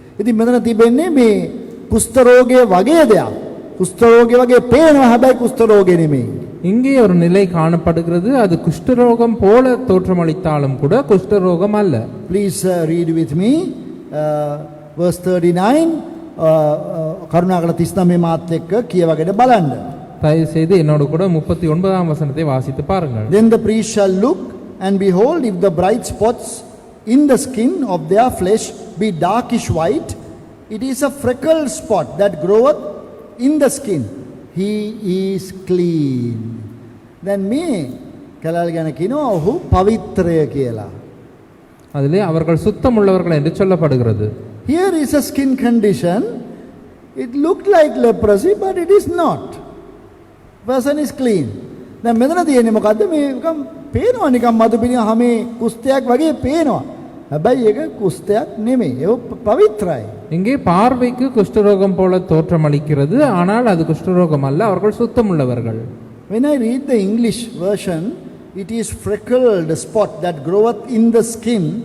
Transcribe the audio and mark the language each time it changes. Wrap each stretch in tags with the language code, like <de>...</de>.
<si>ඉතින් මෙතන තිබෙන්නේ මේ කුෂ්ඨ රෝගය වගේ දෙයක්. කුෂ්ඨ රෝගය වගේ පේනවා හැබැයි කුෂ්ඨ රෝගේ නෙමෙයි.</si> <ta>இங்கே ஒரு நிலை காணப்படுகிறது. அது குஷ்டரோகம் போல தோற்றமளித்தாலும் கூட குஷ்டரோகம் அல்ல.</ta> <en>Please read with me verse 39</en> <si>කරුණාකර 39 මාත් එක්ක කියවගෙන බලන්න.</si> <ta>தயவு செய்து என்னோடு கூட 39ஆம் வசனத்தை வாசித்து பாருங்கள்.</ta> <en>Then the priest shall look and behold if the bright spots in the skin of their flesh be darkish white, it is a freckled spot that groweth in the skin. He is clean.</en> <si>Then me කලල් ගැන කියනවා ඔහු පවිත්‍රය කියලා.</si> <ta>அதிலே அவர்கள் சுத்தமுள்ளவர்கள் என்று சொல்லப்படுகிறது.</ta> <en>Here is a skin condition. It looked like leprosy but it is not. Person is clean.</en> <si>දැන් මෙතන තියෙන්නේ මොකද්ද මේ නිකම් පේනවා නිකම් මතු පිටින් හැමේ කුෂ්ඨයක් වගේ පේනවා. හැබැයි ඒක කුෂ්ඨයක් නෙමෙයි. ඒක පවිත්‍රයි.</si> <ta>இங்கே பார்வைக்கு குஷ்டரோகம் போல தோற்றமளிக்கிறது. ஆனால் அது குஷ்டரோகம் அல்ல. அவர்கள் சுத்தமுள்ளவர்கள்.</ta> <en>When I read the English version, it is freckled spot that groweth in the skin.</en>